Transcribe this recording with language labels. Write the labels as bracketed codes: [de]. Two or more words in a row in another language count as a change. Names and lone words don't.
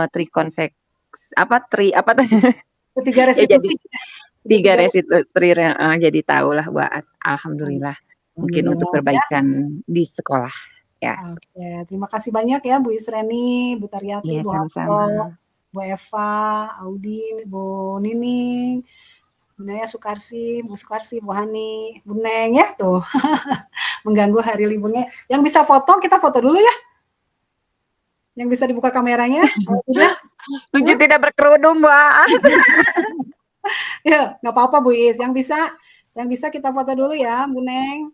[id] Ketiga ya jadi restitusi. tiga restitusi jadi tahulah bahwa alhamdulillah mungkin untuk perbaikan di sekolah ya. Oke, terima kasih banyak ya Bu Isreni, Bu Taryati, Ya, Bu sama-sama. Hafsoh, Bu Eva, Audi, Bu Nining, Bu Naya Sukarsi, Bu Hani, Bu Neng ya tuh. Mengganggu hari liburnya. Yang bisa foto, kita foto dulu ya. Yang bisa dibuka kameranya. Mungkin tidak berkerudung, Mbak. Ya, nggak apa-apa Bu Is. Yang bisa kita foto dulu ya, Bu Neng.